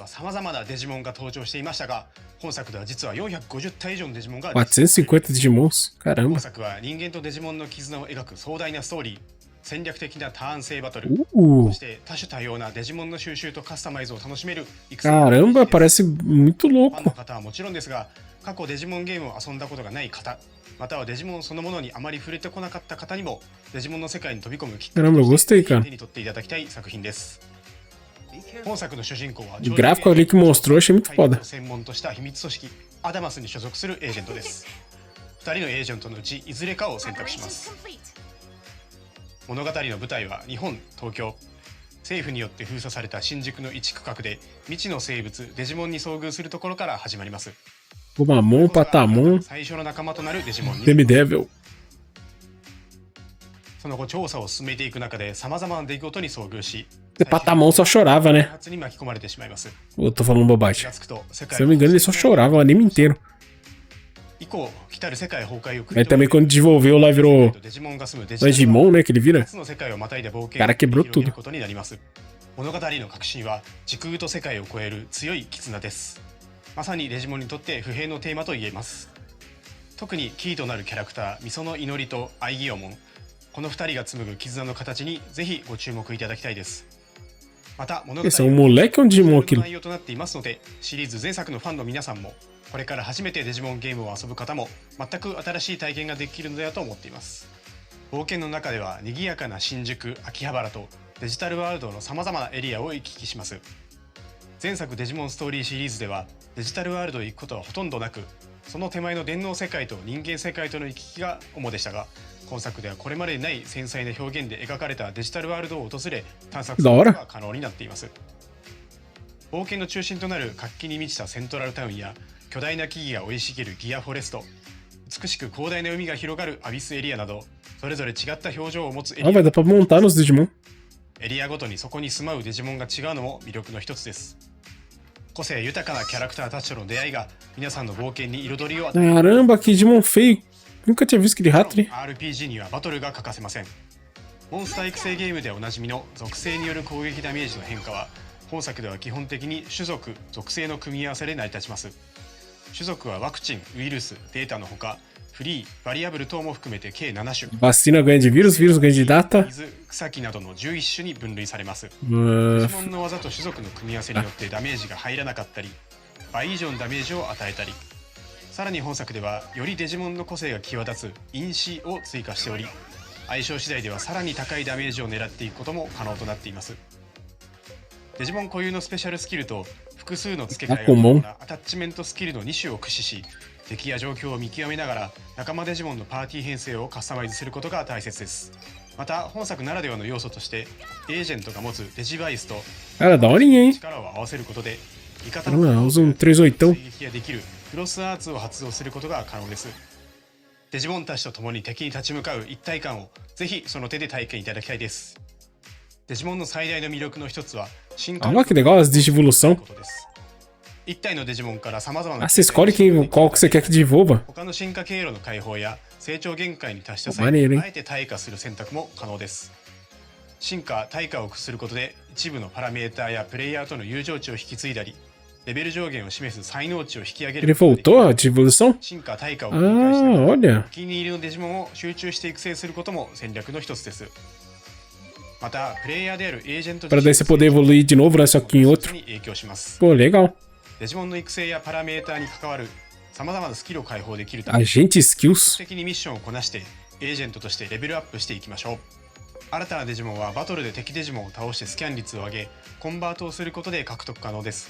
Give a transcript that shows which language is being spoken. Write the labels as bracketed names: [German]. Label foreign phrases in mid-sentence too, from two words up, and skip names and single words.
[Japanese] さまざまなデジモンが登場していましたが、本作では実は450体以上のデジモンが [Portuguese] 450 Digimons. Caramba. [Japanese] 本作は人間とデジモンの絆を描く壮大なストーリー、戦略的なターン制バトル、そして多種多様なデジモンの収集とカスタマイズを楽しめる [Portuguese] Caramba, parece muito [Japanese] ファンの [Portuguese] louco. [Japanese] 方はもちろんですが、過去デジモンゲームを遊んだことがない方、またはデジモンそのものにあまり触れてこなかった方にもデジモンの世界に飛び込むきっかけ [Portuguese] Caramba, eu [Japanese] として [Portuguese] gostei, cara. [Japanese] 手に取っていただきたい作品です。本作の主人公は [Portuguese] O gráfico ali que mostrou, achei muito foda. [Japanese] 専門とした秘密組織アダマスに所属するエージェントです。2人のエージェントのうちいずれかを選択します。物語の舞台は日本、東京。政府によって封鎖された新宿の一区画で未知の生物デジモンに遭遇するところから始まります。 Gomamon, Patamon, 最初の仲間となるデジモンに Demidevil. その後調査を進めていく中で様々な出来事に遭遇し、 [Portuguese] De Patamon só chorava, né? [Japanese] 発に巻き込まれてしまいます。 [Portuguese] Eu tô falando bobagem. Se eu não me engano, ele só chorava o anime inteiro. [Japanese] 以降、来たる世界崩壊を [Portuguese] Mas também quando desenvolveu lá virou Digimon, né? Que ele vira. O cara quebrou tudo. [Japanese] 物語の核心は時空と世界を超える強い絆です。まさにデジモンにとって不平のテーマと言えます。特にキーとなるキャラクターミソの祈りとアイギオモン、この2人が紡ぐ絆の形にぜひご注目いただきたいです。また物語 [Portuguese] Esse é um moleque ou um Digimon aquilo? [Japanese] 内容となっていますので、シリーズ前作のファンの皆さんもこれから初めてデジモンゲームを遊ぶ方も全く新しい体験ができるのではと思っています。冒険の中では賑やかな新宿、秋葉原とデジタルワールドの様々なエリアを行き来します。前作デジモンストーリーシリーズではデジタルワールドへ行くことはほとんどなく、その手前の電脳世界と人間世界との行き来が主でしたが、今作ではこれまでにない繊細な表現で描かれたデジタルワールドを訪れ探索することが可能になっています。冒険の中心となる活気に満ちたセントラルタウンや巨大な木々が生い茂るギアフォレスト、美しく広大な海が広がるアビスエリアなど、それぞれ違った表情を持つエリ [Portuguese] Ah, vai dar pra montar nos Digimon. [Japanese] エリアごとにそこに住まうデジモンが違うのも魅力の一つです。個性豊かなキャラクターたちとの出会いが皆さんの冒険に彩りを与え [Portuguese] Caramba, que Digimon feio. Nunca tinha visto aquele rato ali. [Japanese] RPG にはバトルが欠かせません。モンスター育成ゲームでおなじみの属性による攻撃ダメージの変化は本作では基本的に種族・属性の組み合わせで成り立ちます。種族はワクチン、ウイルス、データのほかフリー、バリアブル等も含めて計7種。 [Portuguese] Vacina ganha de vírus, vírus ganha de data. [Japanese] 水、草木などの11種に分類されます。デ Uh, ジモンの技と種族の組み合わせによってダメージが入らなかったり、倍以上のダメージを与えたり、さらに本作ではよりデジモンの個性が際立つ因子を追加しており、相性次第ではさらに高いダメージを狙っていくことも可能となっています。デジモン固有のスペシャルスキルと複数の付け替えを行ったアタッチメントスキルの2種を駆使し、敵や状況を見極めながら仲間デジモンのパーティー編成をカスタマイズすることが大切です。また本作ならではの要素としてエージェントが持つデジバイスと [Portuguese] cara, daorinha, hein? [Japanese] 力を合わせることで味方 [Portuguese] Caramba, [Japanese] の [Portuguese] usa um 38. [Japanese] 追撃ができるクロスアーツを発動することが可能です。デジモンたちと共に敵に立ち向かう一体感をぜひその手で体験いただきたいです。デジモンの最大の魅力の一つは進化 [Portuguese] Olha que legal as Digivolução. [Japanese] 一体のデジモンから様々な [Portuguese] Ah, você escolhe qual que você quer que desenvolva. [Japanese] 他の進化経路の解放や成長限界に達した際 [Portuguese] Maneiro, [Japanese] に [Portuguese] hein? [Japanese] あえて退化する選択も可能です。進化・退化を駆することで一部のパラメーターやプレイヤーとの友情値を引き継いだり、レベル上限を示す才能値を引き上げる [Portuguese] Ele voltou a Digivolução? [Japanese] 進化・退化を繰り返しな Ah, がら [Portuguese] olha. [Japanese] お気に入りのデジモンを集中して育成することも戦略の一つです。またプレイヤーであるエージェント [Portuguese] Pra daí você poder evoluir de novo, né? Só que em outro. [Japanese] に影響します。 [Portuguese] Pô, legal. [Japanese] デジモンの育成やパラメーターに関わる様々なスキルを解放できるため、 Agente Skills 的にミッションをこなしてエージェントとしてレベルアップしていきましょう。新たなデジモンはバトルで敵デジモンを倒してスキャン率を上げ、コンバートをすることで獲得可能です。